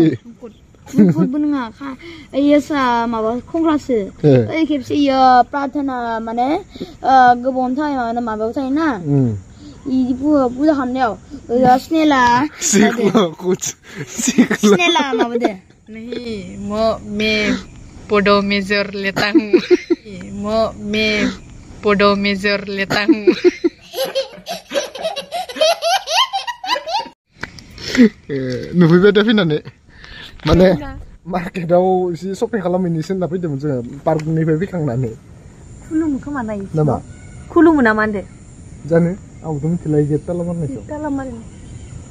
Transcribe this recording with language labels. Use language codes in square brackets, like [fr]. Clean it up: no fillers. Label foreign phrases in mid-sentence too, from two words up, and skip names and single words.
[brx] मुफुरबो नङा इयो माबा खंख्लासो ओइ खेबसे इयो प्रार्थना माने गोबावनि थाखाय माबायाव थायोना इदि पुजा खालामनायाव स्नेला माबादो [hi] नहीं मैं पोडो मेजर लेता हूँ मैं पोडो मेजर लेता हूँ [brx] नुफैबाय दा फैनानै माने मार्केटाव एसे शपिं खालामहैनोसो होनना फैदोंमोन जोङो पार्कनिफ्राय फैखांनानै खुलुमो खोमा नाय नामा खुलुमो नामा होनदो जानो आंबोथ' मिथिला गेट ताला मारनायखौ